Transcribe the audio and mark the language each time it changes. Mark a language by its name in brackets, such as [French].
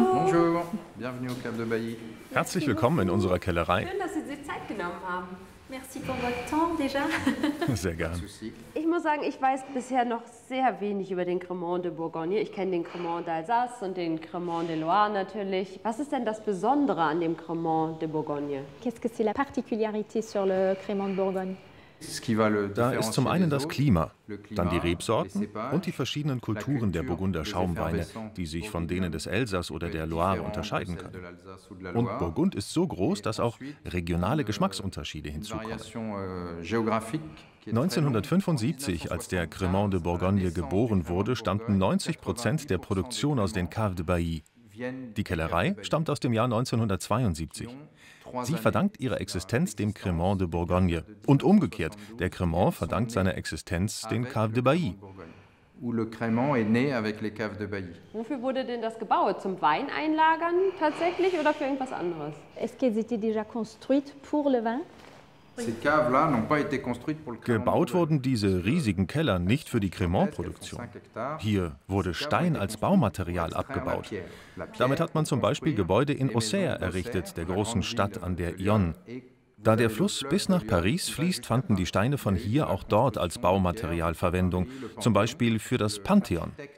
[French] Bonjour, bienvenue au Cave de Bailly. [German] Herzlich willkommen in unserer Kellerei. Schön, dass Sie sich Zeit genommen haben. [French] Merci pour votre temps déjà. [German] Sehr gern. Ich muss sagen, ich weiß bisher noch sehr wenig über den Cremant de Bourgogne. Ich kenne den Cremant d'Alsace und den Cremant de Loire natürlich. Was ist denn das Besondere an dem Cremant de Bourgogne? [French] Qu'est-ce que c'est la particularité sur le Crémant de Bourgogne? [German] Da ist zum einen das Klima, dann die Rebsorten und die verschiedenen Kulturen der Burgunder Schaumweine, die sich von denen des Elsass oder der Loire unterscheiden können. Und Burgund ist so groß, dass auch regionale Geschmacksunterschiede hinzukommen. 1975, als der Crémant de Bourgogne geboren wurde, stammten 90% der Produktion aus den Caves de Bailly. Die Kellerei stammt aus dem Jahr 1972. Sie verdankt ihre Existenz dem Crémant de Bourgogne. Und umgekehrt, der Crémant verdankt seine Existenz den Caves de Bailly. Wofür wurde denn das gebaut? Zum Wein einlagern tatsächlich oder für irgendwas anderes? [French] Est-ce qu'elles étaient déjà construites pour le vin? [German] Gebaut wurden diese riesigen Keller nicht für die Crémant-Produktion. Hier wurde Stein als Baumaterial abgebaut. Damit hat man zum Beispiel Gebäude in Auxerre errichtet, der großen Stadt an der Yonne. Da der Fluss bis nach Paris fließt, fanden die Steine von hier auch dort als Baumaterial Verwendung, zum Beispiel für das Pantheon.